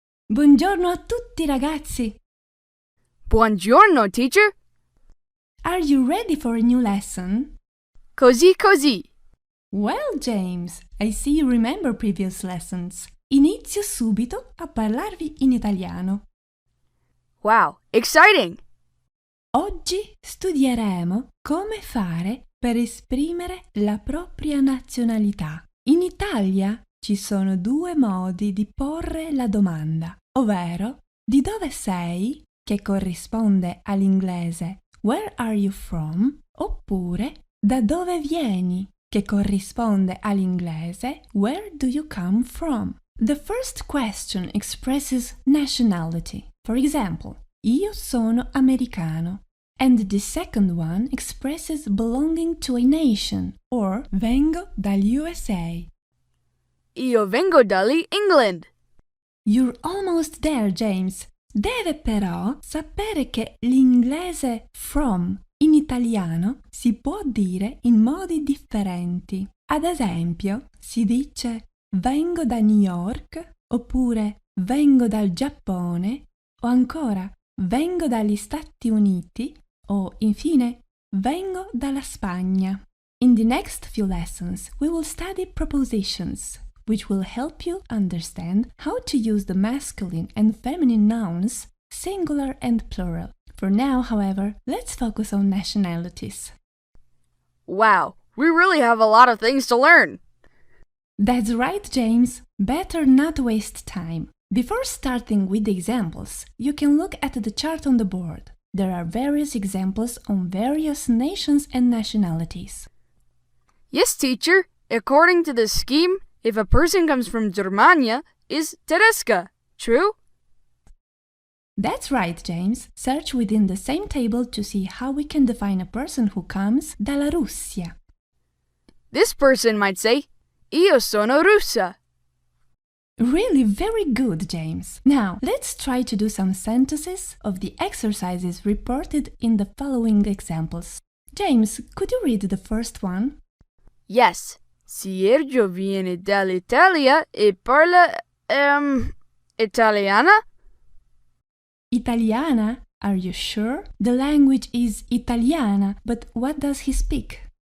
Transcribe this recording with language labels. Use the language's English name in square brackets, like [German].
[Italian] Buongiorno a tutti, ragazzi. Buongiorno, teacher. [English] Are you ready for a new lesson? [Italian] Così così. [English] Well, James, I see you remember previous lessons. [Italian] Inizio subito a parlarvi in italiano. [English] Wow, exciting! [Italian] Oggi studieremo come fare per esprimere la propria nazionalità. In Italia ci sono 2 modi di porre la domanda, ovvero di dove sei, che corrisponde all'inglese [English] Where are you from? [Italian] Oppure da dove vieni, che corrisponde all'inglese [English] Where do you come from? The first question expresses nationality. For example, [Italian] io sono americano. [English] And the second one expresses belonging to a nation, or [Italian] vengo dagli USA. Io vengo dall'England. England. [English] You're almost there, James. [Italian] Deve però sapere che l'inglese from in italiano si può dire in modi differenti. Ad esempio, si dice vengo da New York, oppure vengo dal Giappone, o ancora vengo dagli Stati Uniti, o infine vengo dalla Spagna. [English] In the next few lessons, we will study prepositions, which will help you understand how to use the masculine and feminine nouns, singular and plural. For now, however, let's focus on nationalities. Wow, we really have a lot of things to learn. That's right, James. Better not waste time. Before starting with the examples, you can look at the chart on the board. There are various examples on various nations and nationalities. Yes, teacher. According to the scheme, if a person comes from Germania, is Tedesca. True? That's right, James. Search within the same table to see how we can define a person who comes [Italian] dalla Russia. [English] This person might say, [Italian] Io sono russa. [English] Really very good, James. Now, let's try to do some sentences of the exercises reported in the following examples. James, could you read the first one? Yes. [Italian] Sergio viene dall'Italia e parla, italiana? Italiana? [English] Are you sure? The language is Italiana, but what does he speak?